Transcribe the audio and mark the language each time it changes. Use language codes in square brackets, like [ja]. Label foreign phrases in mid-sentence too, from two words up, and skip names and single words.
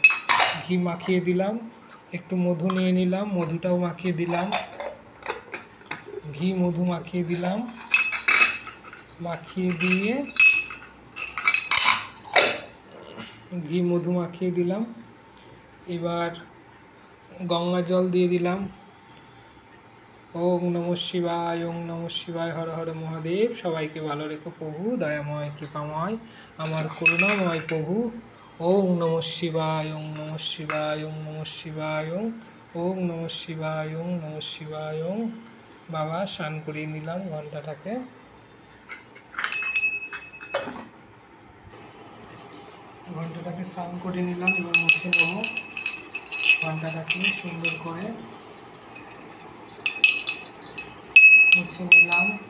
[bn] ঘি মাখিয়ে দিলাম, একটু মধু নিয়ে নিলাম, মধুটাও মাখিয়ে দিলাম, ঘি মধু মাখিয়ে দিলাম, মাখিয়ে দিয়ে ঘি মধু মাখিয়ে দিলাম। এবার গঙ্গা জল দিয়ে দিলাম। [sa] ओम नमः शिवाय, ओम नमः शिवाय, [bn] হর হর মহাদেব। সবাইকে ভালো রেখো প্রভু, দয়াময় কৃপাময় আমার করুণাময় প্রভু। [sa] ओम नमः शिवाय, ओम नमः शिवाय, ओम नमः शिवाय, ओम नमः शिवाय, ओम नमः शिवाय। [bn] বাবা স্নান করিয়ে নিলাম ঘন্টাটাকে। ঘন্টাটাকে স্নান করে নিলাম, এবার মুছে নেব ঘন্টাটাকে সুন্দর করে মুছে নিলাম।